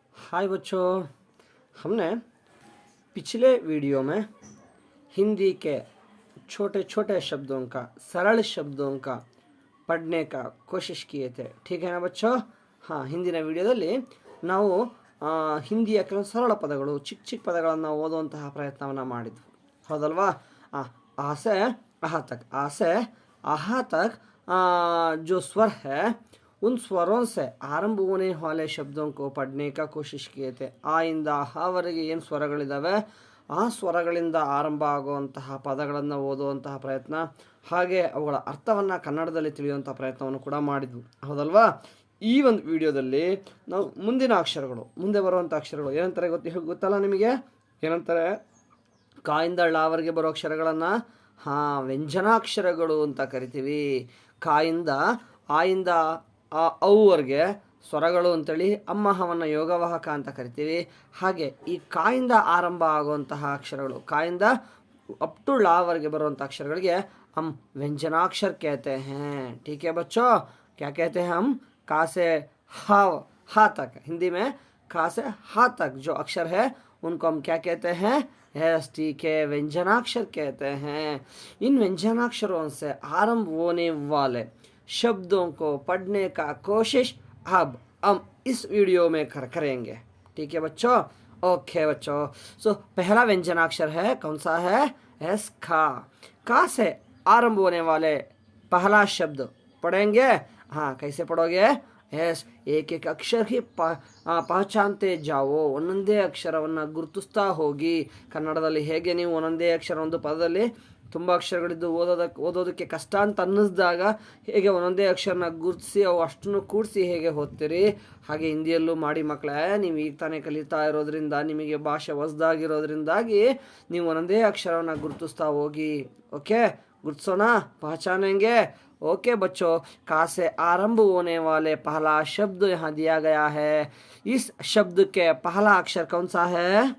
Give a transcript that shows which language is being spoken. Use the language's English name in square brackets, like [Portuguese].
[Hindi] हाय बच्चों, हमने पिछले वीडियो में हिंदी के छोटे छोटे शब्दों का सरल शब्दों का पढ़ने का कोशिश किए थे. ठीक है ना बच्चों? [Kannada] हाँ, ಹಿಂದಿನ ವಿಡಿಯೋದಲ್ಲಿ ನಾವು ಹಿಂದಿಯ ಕೆಲವು ಸರಳ ಪದಗಳು ಚಿಕ್ಕ ಚಿಕ್ಕ ಪದಗಳನ್ನು ಓದುವಂತಹ ಪ್ರಯತ್ನವನ್ನು ಮಾಡಿದ್ವಿ, ಹೌದಲ್ವಾ? [Hindi] ಆಸೆ aha तक जो स्वर है उन स्वरों से आरंभ होने वाले शब्दों को पढ़ने का कोशिश किए थे. [Kannada] ಆ ಇಂದ ಹಾವರೆಗೆ ಏನು ಸ್ವರಗಳಿದ್ದಾವೆ ಆ ಸ್ವರಗಳಿಂದ ಆರಂಭ ಆಗುವಂತಹ ಪದಗಳನ್ನು ಓದುವಂತಹ ಪ್ರಯತ್ನ, ಹಾಗೆ ಅವುಗಳ ಅರ್ಥವನ್ನು ಕನ್ನಡದಲ್ಲಿ ತಿಳಿಯುವಂತಹ ಪ್ರಯತ್ನವನ್ನು ಕೂಡ ಮಾಡಿದ್ವು, ಹೌದಲ್ವಾ? ಈ ಒಂದು ವಿಡಿಯೋದಲ್ಲಿ ನಾವು ಮುಂದಿನ ಅಕ್ಷರಗಳು, ಮುಂದೆ ಬರುವಂಥ ಅಕ್ಷರಗಳು ಏನಂತಾರೆ ಗೊತ್ತಲ್ಲ ನಿಮಗೆ? ಏನಂತಾರೆ? ಕಾಯಿಂದ ಳವರೆಗೆ ಬರೋ ಅಕ್ಷರಗಳನ್ನು ವ್ಯಂಜನಾಕ್ಷರಗಳು ಅಂತ ಕರಿತೀವಿ. ಕಾಯಿಂದ ಆಯಿಂದ ಔವರೆಗೆ ಸ್ವರಗಳು ಅಂತೇಳಿ ಅಮ್ಮಹವನ್ನು ಯೋಗವಾಹಕ ಅಂತ ಕರಿತೀವಿ. ಹಾಗೆ ಈ ಕಾಯಿಂದ ಆರಂಭ ಆಗುವಂತಹ ಅಕ್ಷರಗಳು, ಕಾಯಿಂದ ಅಪ್ ಟು ಳವರೆಗೆ ಬರುವಂಥ ಅಕ್ಷರಗಳಿಗೆ [Hindi] हम व्यंजनाक्षर कहते हैं. ठीक है बच्चों? क्या कहते हैं हम? का से हा तक, हिंदी में का से हा तक जो अक्षर है उनको हम क्या कहते हैं? यस, ठीक है, व्यंजनाक्षर कहते हैं. इन व्यंजनाक्षरों से आरंभ होने वाले शब्दों को पढ़ने का कोशिश अब हम इस वीडियो में करेंगे. ठीक है बच्चों? ओके बच्चों, सो पहला व्यंजनाक्षर है, कौन सा है? यस, खा. का से आरंभ होने वाले पहला शब्द पढ़ेंगे. हाँ, कैसे पढ़ोगे? यस, एक एक अक्षर ही ಪಹಚಾನ್ತೆ ಜಾವೋ, [Kannada] ಒಂದೊಂದೇ ಅಕ್ಷರವನ್ನು ಗುರುತಿಸ್ತಾ ಹೋಗಿ. ಕನ್ನಡದಲ್ಲಿ ಹೇಗೆ ನೀವು ಒಂದೊಂದೇ ಅಕ್ಷರ, ಒಂದು ಪದದಲ್ಲಿ ತುಂಬ ಅಕ್ಷರಗಳಿದ್ದು ಓದೋದಕ್ಕೆ ಕಷ್ಟ ಅಂತ ಅನ್ನಿಸಿದಾಗ ಹೇಗೆ ಒಂದೊಂದೇ ಅಕ್ಷರನ ಗುರುತಿಸಿ ಅವು ಅಷ್ಟನ್ನು ಕೂಡಿಸಿ ಹೇಗೆ ಓದ್ತೀರಿ, ಹಾಗೆ ಹಿಂದಿಯಲ್ಲೂ ಮಾಡಿ ಮಕ್ಕಳೇ. ನೀವು ಈಗ ತಾನೇ ಕಲಿತಾ ಇರೋದ್ರಿಂದ, ನಿಮಗೆ ಭಾಷೆ ಹೊಸದಾಗಿರೋದ್ರಿಂದಾಗಿ ನೀವು ಒಂದೊಂದೇ ಅಕ್ಷರವನ್ನು ಗುರುತಿಸ್ತಾ ಹೋಗಿ. [Hindi] ಓಕೆ, गुर्सोना पहचानेंगे. ओके बच्चों, का से आरंभ होने वाले पहला शब्द यहाँ दिया गया है. इस शब्द के पहला अक्षर कौन सा है?